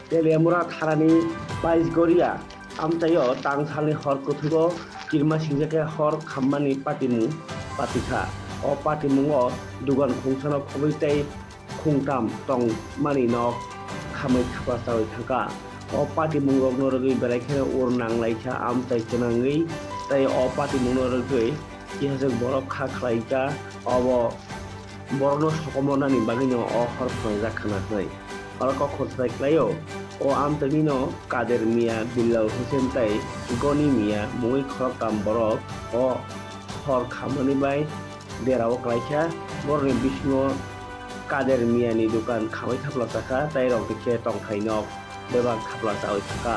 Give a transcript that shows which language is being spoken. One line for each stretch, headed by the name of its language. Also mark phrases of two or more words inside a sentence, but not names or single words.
Kok Borok: तेलेमुरा थारानि बाइसगरिया आमतायो तांसालनि हर कुथुगो किरमा सिंजाके हर खाम्मानि पाटिमु पाटिखा o patimungo dugan khungsano khobaitai khungtam tong mani nok khamai khapa sawi thaka o patimungo norogui beraikhe ur nanglaikha amtai chenangai tai o patimungo norogui kihasek borok kha khlaika obo borno sokomonani bagino o hor phanja khana hnai orko khotsai klayo o amtanino kader mia bilal hussein tai goni mia mui khorokam borok o hor khamani bai Derao kelaika, borne bisno kader miani dukan kawai thapla taka, tai rok dikhe tongkai nok bebak thapla sawi taka.